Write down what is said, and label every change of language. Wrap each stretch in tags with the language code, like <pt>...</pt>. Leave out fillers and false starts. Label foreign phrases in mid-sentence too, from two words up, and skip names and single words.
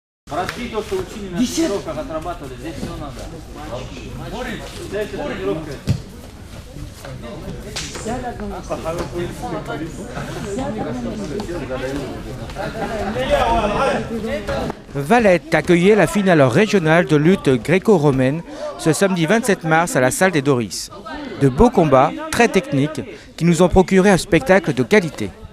<ru>Прости то, что учили на тренировках, отрабатывали, здесь все надо. Здесь тренировка.</ru> <fr>Valette accueillait la finale régionale de lutte gréco-romaine ce samedi 27 mars à la salle des Doris. De beaux combats, très techniques, qui nous ont procuré un spectacle de qualité.</fr>